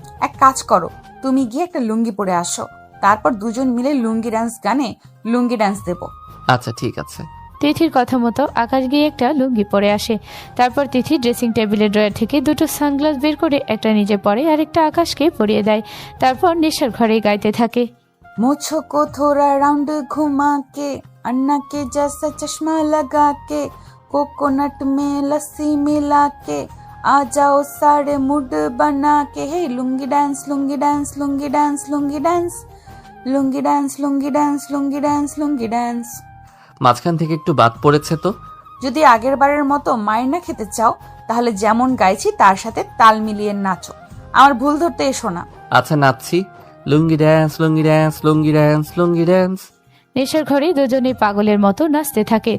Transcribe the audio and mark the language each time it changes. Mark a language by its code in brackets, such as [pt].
[bn] এক কাজ করো, তুমি গিয়ে একটা লুঙ্গি পরে আসো, তারপর দুজন মিলে লুঙ্গি ডান্স গানে লুঙ্গি ডান্স দেবো। আচ্ছা ঠিক আছে। তিথির কথা মতো আকাশ গিয়ে একটা লুঙ্গি পরে আসে। তারপর তিথি ড্রেসিং টেবিলের ড্রয়ার থেকে দুটো সানগ্লাস বের করে একটা নিজে পরে আর একটা আকাশকে পরিয়ে দেয়। তারপর নেশার ঘরে গাইতে থাকে, [hi] मुझको को थोड़ा राउंड घुमा के, अन्ना के जैसा चश्मा लगा के, कोकोनट में लस्सी मिला के, आ जाओ सारे मूड बना के। हे lungi dance lungi dance lungi dance lungi dance lungi dance lungi dance lungi dance lungi dance. [bn] মাঝখান থেকে একটু বাদ পড়েছে তো। যদি আগের বারের মতো মায়ের না খেতে চাও, তাহলে যেমন গাইছি তার সাথে তাল মিলিয়ে নাচো। আমার ভুল ধরতে এসো না। আচ্ছা নাচছি। লুঙ্গি ড্যান্স লুঙ্গি ড্যান্স লুঙ্গি ড্যান্স লুঙ্গি ড্যান্স। নেশার ঘরে দুজনে পাগলের মতো নাচতে থাকে।